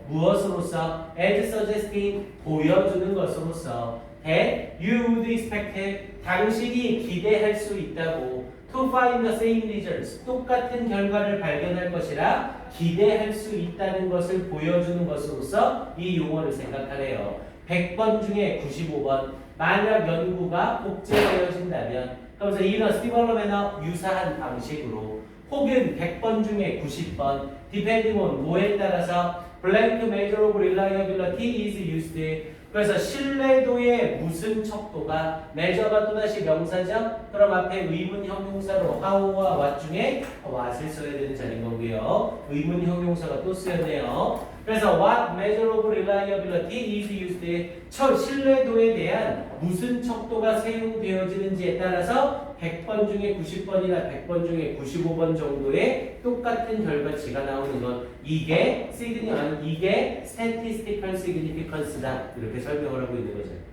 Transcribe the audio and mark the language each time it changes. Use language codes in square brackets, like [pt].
[ko] 무엇으로서? [en] as suggesting [ko] 보여주는 것으로서 [en] that you would expect [ko] 당신이 기대할 수 있다고 [en] to find the same results [ko] 똑같은 결과를 발견할 것이라 기대할 수 있다는 것을 보여주는 것으로서 이 용어를 생각하래요. 100번 중에 95번 만약 연구가 복제되어진다면 그러면서 [en] in a similar manner [ko] 유사한 방식으로 혹은 100번 중에 90번 [en] depending on [ko] 뭐에 따라서 [en] blank measure of reliability is used. [ko] 그래서 신뢰도의 무슨 척도가 measure가 또다시 명사죠. 그럼 앞에 의문 형용사로 how와 what 중에 what을 써야 되는 자리인 거고요. 의문 형용사가 또 쓰였네요. 그래서 [en] what measure of reliability is used. [ko] 신뢰도에 대한 무슨 척도가 사용되어지는지에 따라서 100번 중에 90번이나 100번 중에 95번 정도의 똑같은 결과치가 나오는 것. 이게 statistical significance다. 이렇게 설명을 하고 있는 거죠.